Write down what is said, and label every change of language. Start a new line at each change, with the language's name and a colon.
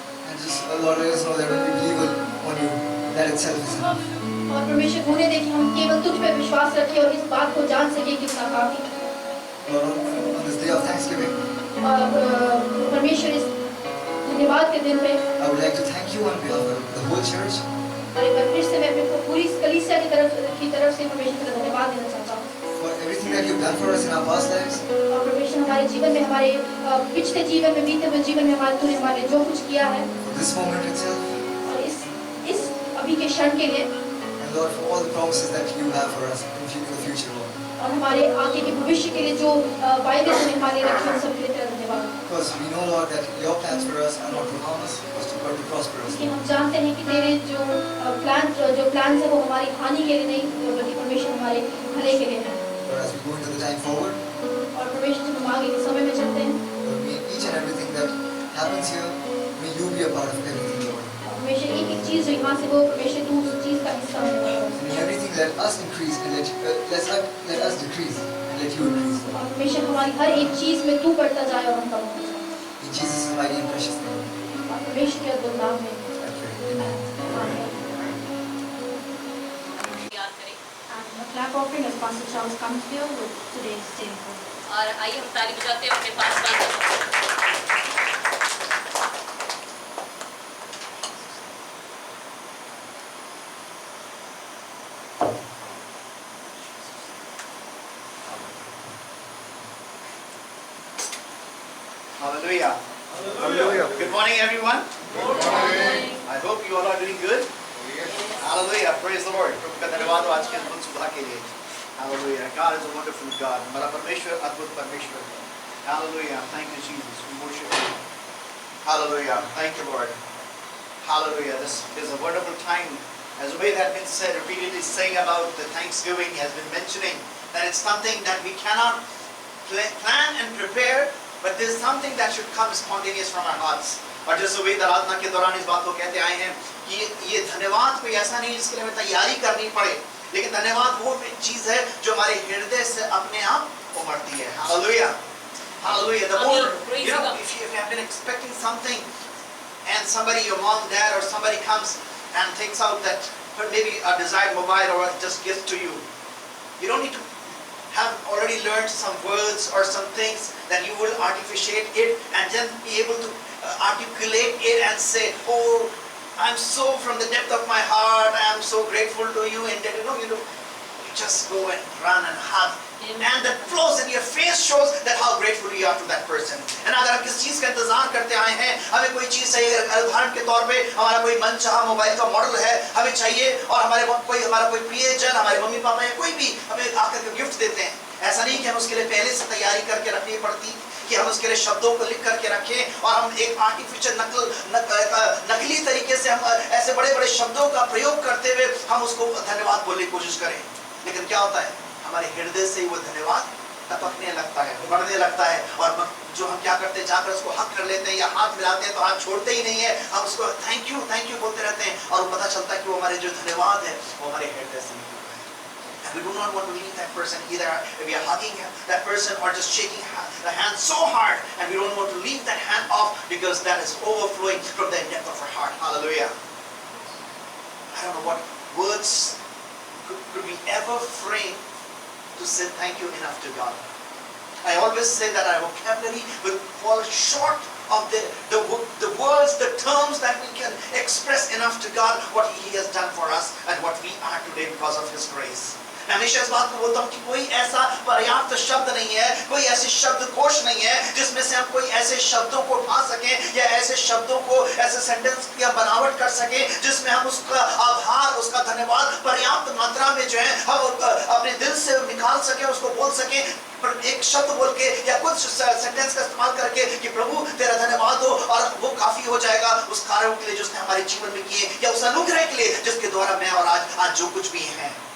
English: And just, Lord, let us know that when we believe on you, that itself is enough.
Hindi: और परमेश्वर होने दे कि हम केवल तुझ पे विश्वास रखें और इस बात को जान सकें कि उतना काफी है।
English: Lord, on this day of Thanksgiving,
Hindi: और परमेश्वर इस धन्यवाद के दिन में
English: I would like to thank you on behalf of the whole church
Hindi: और एक बार फिर से मैं अपनी पूरी कलीसिया की तरफ से परमेश्वर का धन्यवाद देना चाहता हूँ।
English: for everything that you've done for us in our past lives.
Hindi: और परमेश्वर हमारे जीवन में, हमारे पिछले जीवन में, बीते हुए जीवन में तूने हमारे लिए जो कुछ किया है,
English: For this moment itself,
Hindi: और इस अभी के क्षण के लिए,
English: and Lord, for all the promises that you have for us in the future, Lord.
Hindi: और हमारे आगे के भविष्य के लिए जो वायदे तूने हमारे लिए रखे, उन सब के लिए तेरा धन्यवाद।
English: Because we know, Lord, that your plans for us are not to harm us, but to prosper us.
Hindi: क्योंकि हम जानते हैं कि तेरे जो प्लान है वो हमारी हानि के लिए नहीं, बल्कि परमेश्वर हमारे भले के लिए है।
English: Lord, as we go into the time forward,
Hindi: और परमेश्वर जब हम आगे के समय में चलते हैं,
English: Lord, may each and everything that happens here, may you be a part of everything, Lord.
Hindi: परमेश्वर एक चीज जो यहाँ से वो परमेश्वर तू उस चीज का हिस्सा है।
English: And in everything, let us increase and let us decrease and let you increase.
Hindi: और परमेश्वर हमारी हर एक चीज में तू बढ़ता जाए और हम कम होते जाएं।
English: In Jesus' mighty and precious name,
Hindi: और परमेश्वर के अद्भुत नाम में
English: I pray. Amen.
Hindi: आमीन। याद करें
English: And the clap offering as Pastor Charles comes here with today's table.
Hindi: और आइए हम ताली बजाते हैं अपने पास वाले
English: Hallelujah. Hallelujah. Good morning, everyone. Good morning. I hope you all are doing good. Hallelujah. Praise the Lord.
Hindi: प्रभु का धन्यवाद हो आज के अद्भुत सुबह के लिए.
English: Hallelujah. God is a wonderful God.
Hindi: हमारा परमेश्वर अद्भुत परमेश्वर है.
English: Hallelujah. Thank you, Jesus. We worship you. Hallelujah. Thank you, Lord. Hallelujah. This is a wonderful time. As the way that has been said, repeatedly saying about the Thanksgiving has been mentioning that it's something that we cannot plan and prepare, but there's something that should come spontaneous from our hearts.
Hindi: और जैसे वे आराधना के दौरान इस बात को कहते आए हैं कि ये धन्यवाद कोई ऐसा नहीं जिसके लिए हमें तैयारी करनी पड़े, लेकिन धन्यवाद वो चीज है जो हमारे हृदय से अपने आप उमड़ती है.
English: Hallelujah. Hallelujah. The more, you know, if you have been expecting something and somebody, your mom, dad or somebody comes and takes out that maybe a desired mobile or just gift to you, you don't need to have already learned some words or some things that you will artificiate it and then be able to articulate it and say, oh, I'm so from the depth of my heart, I am so grateful to you, and then you just go and run and hug. And that flows in your face shows that how grateful you are to that person.
Hindi: And अगर हम किस चीज का इंतजार करते आए हैं, हमें कोई चीज चाहिए, उदाहरण के तौर पे हमारा कोई मनचाहा मोबाइल का मॉडल है, हमें चाहिए, और हमारा कोई प्रियजन, हमारे मम्मी पापा या कोई भी हमें आकर के गिफ्ट देते हैं. ऐसा नहीं कि हम उसके लिए पहले से तैयारी करके रखनी पड़ती, कि हम उसके लिए शब्दों को लिख करके रखें और हम एक आर्टिफिशियल नकली तरीके से हम ऐसे बड़े बड़े शब्दों का प्रयोग करते हुए हम उसको धन्यवाद बोलने की कोशिश करें. लेकिन क्या होता है, हमारे हृदय से वो धन्यवाद टपकने लगता है, उमड़ने लगता है, और जो हम क्या करते हैं, जाकर उसको हक कर लेते हैं या हाथ मिलाते हैं, तो हाथ छोड़ते ही नहीं है, हम उसको थैंक यू बोलते रहते हैं, और वो पता चलता है कि वो हमारे जो धन्यवाद है वो हमारे हृदय से निकल रहा है.
English: And we do not want to leave that person either. We are hugging that person or just shaking the hand so hard, and we don't want to leave that hand off because that is overflowing from the depth of our heart. Hallelujah. I don't know what words could we ever frame to say thank you enough to God. I always say that our vocabulary will fall short of the words, the terms that we can express enough to God what He has done for us and what we are today because of His grace.
Hindi: मैं हमेशा इस बात को बोलता हूँ कि कोई ऐसा पर्याप्त शब्द नहीं है, कोई ऐसे शब्दकोश नहीं है जिसमें से हम कोई ऐसे शब्दों को उठा सकें या ऐसे शब्दों को ऐसे सेंटेंस या बनावट कर सकें जिसमें हम उसका आभार, उसका धन्यवाद पर्याप्त मात्रा में जो है हम अपने दिल से निकाल सकें, उसको बोल सकें एक शब्द बोल के या कुछ सेंटेंस का इस्तेमाल करके कि प्रभु तेरा धन्यवाद हो, और वो काफी हो जाएगा उस कार्यों के लिए जिसने हमारे जीवन में किए या उस अनुग्रह के लिए जिसके द्वारा मैं और आज जो कुछ भी है.